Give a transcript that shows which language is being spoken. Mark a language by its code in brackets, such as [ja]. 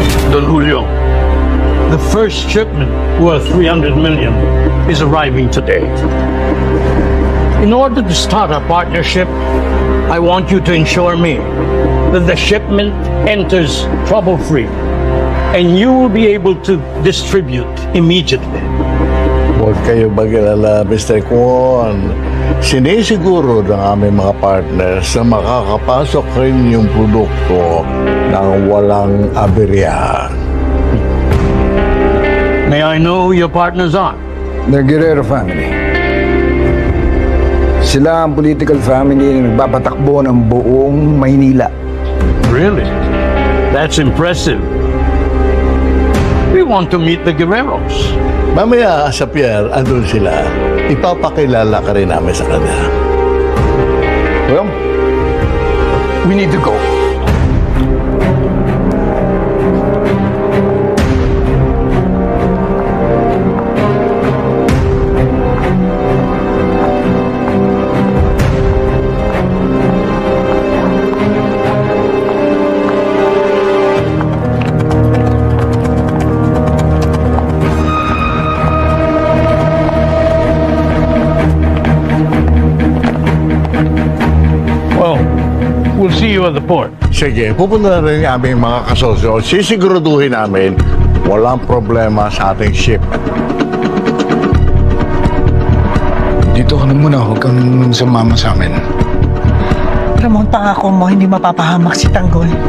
[en] Don Julio, the first shipment worth 300 million is arriving today. In order to start our partnership, I want you to ensure me that the shipment enters trouble-free and you will be able to distribute immediately. [tl] Huwag kayo mag-alala, Mr. Kwon. Sinisiguro ng aming mga partners na makakapasok rin yung produkto ng walang aberya. [en] May I know who your partners are? The Guerrero family. [tl] Sila ang political family na nagpapatakbo ng buong Maynila. [en] Really? That's impressive. We want to meet the Guerreros. [tl] Mamaya sa Pierre, andun sila. Ipapakilala ka rin namin sa kanila. [en] Well, we need to go. Well, we'll see you at the port. [tl] Sige, pupunta na rin yung aming mga kasosyo. Sisiguraduhin namin walang problema sa ating ship. Dito ka na muna, huwag kang sumama sa amin. Ramon, pangako mo, hindi mapapahamak si Tanggol.